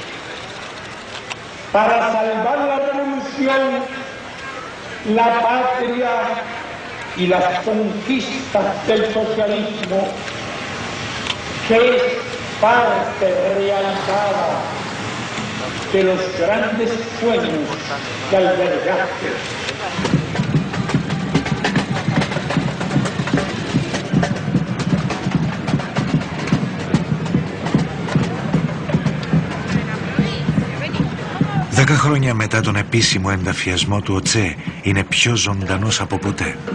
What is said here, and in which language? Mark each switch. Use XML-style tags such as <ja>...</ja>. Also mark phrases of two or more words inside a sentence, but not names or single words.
<es>para salvar la revolución, la patria y las conquistas del socialismo, que es parte realizada de los grandes sueños que albergaste.</es> <el>Δέκα χρόνια μετά τον επίσημο ενταφιασμό του, ο Τσε είναι πιο ζωντανός από ποτέ.</el>